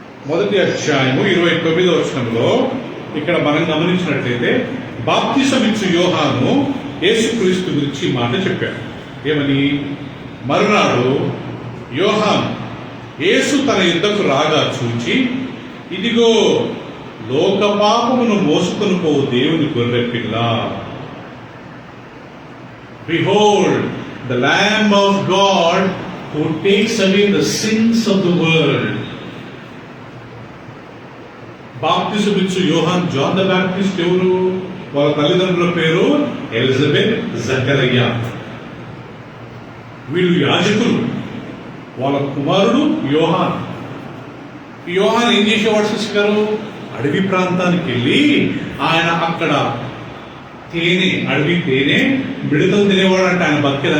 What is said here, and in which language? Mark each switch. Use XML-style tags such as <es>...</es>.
<te>1వ అధ్యాయము 29వ వచనంలో ఇక్కడ మనం గమనించినట్లయితే బాప్తిసం ఇచ్చు యోహాను యేసుక్రీస్తు గురించి మాట చెప్పాడు. ఏమని? మరునాడు యోహాను యేసు తన యుద్ధకు రాగా చూచి, ఇదిగో లోక పాపమును మోసుకొని పోవు దేవుని గొర్రె పిల్ల.</te> <en>Behold, the Lamb of God who takes away the sins of the world.</en> <te>బాప్తిసం ఇచ్చు యోహాన్, జాన్ ద బాప్టిస్ట్ ఎవరు? వాళ్ళ తల్లిదండ్రుల పేరు ఎలిజబెత్, జకరియా. వీళ్ళు యాజకులు. వాళ్ళ కుమారుడు యోహాన్. యోహాన్ ఏం చేసేవాడు సిస్టర్ గారు? అడవి ప్రాంతానికి వెళ్ళి ఆయన అక్కడ అడవి తేనె మిడతలు తినేవాడు. అంటే ఆయన బతికేది.</te>